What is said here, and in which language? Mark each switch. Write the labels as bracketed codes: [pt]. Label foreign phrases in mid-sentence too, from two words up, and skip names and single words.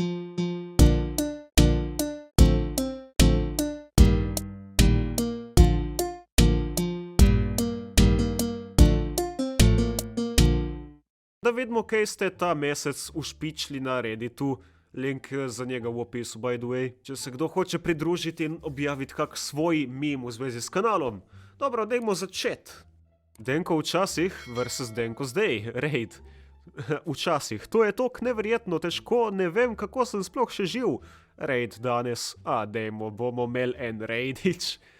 [sl] Da vidimo, kaj ste ta mesec ušpičili na Redditu. Link za njega v opisu, [en] by the way. [sl] Če se kdo hoče pridružiti in objaviti kak svoj meme v zvezi s kanalom. Dobro, dajmo začeti. Denko včasih versus Denko zdaj, raid. Včasih, to je tok neverjetno težko, ne vem, kako sem sploh še živ. Raid danes, dajmo, bomo imeli en raidič.